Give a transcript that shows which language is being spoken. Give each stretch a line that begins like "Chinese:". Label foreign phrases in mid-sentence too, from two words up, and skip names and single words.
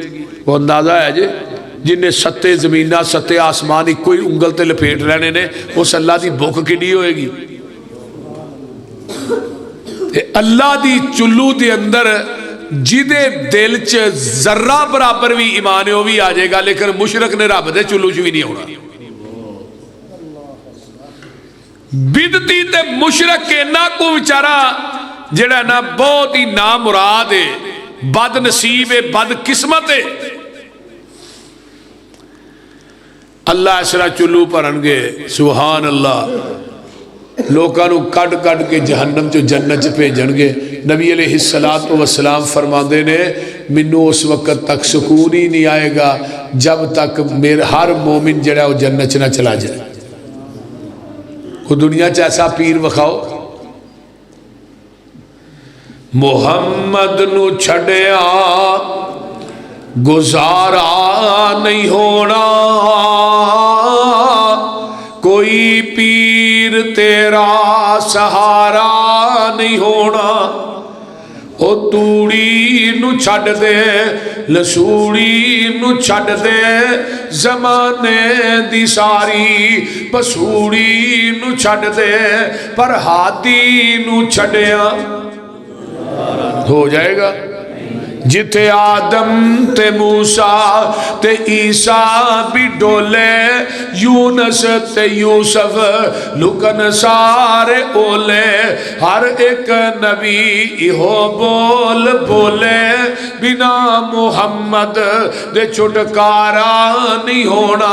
Punjabi: وہ اندازہ ہے جی جن نے 7 زمینہ 7 آسمان ایک کوئی انگل تے لپیٹ رہنے نے، اس اللہ دی بک کڈی ہوئے گی؟ اللہ دی چلو دے اندر جدے دل چ ذرہ برابر بھی ایمان ہے وہ بھی آ جائے گا، لیکن مشرک نے رب دے چلو چ بھی نہیں ہونا۔ بدتی تے مشرک اینا کو بیچارہ جڑا نا بہت ہی نامراد ہے، بد نصیب ہے، بد قسمت ہے۔ اللہ اس طرح چلو بھرن گے،
Arabic: سبحان اللہ،
Punjabi: لوکانو کڈ کڈ کے جہنم چو جنت چ بھیجن گے۔ نبی
Arabic: علیہ السلام
Punjabi: فرماندے نے مینوں اس وقت تک سکون ہی نہیں آئے گا جب تک میرا ہر مومن جڑا وہ جنت چ نہ چلا جائے۔ وہ دنیا چ ایسا پیر وکھاؤ محمد نو چھڑیا گزارا نہیں ہونا، کوئی پیر تیرا سہارا نہیں ہونا، او توڑی نو چھڑ دے لسوڑی نو چھڑ دے، زمانے دی ساری پسوڑی نو چھڑ دے، پر ہاتھی نو چھڑیا ہو جائے گا۔ جتھے آدم تے موسیٰ تے عیسیٰ بھی ڈولے، یونس تے یوسف لکن سارے اولے، ہر ایک نبی ایہو بول بولے، بنا محمد دے چھٹکارا نہیں ہونا۔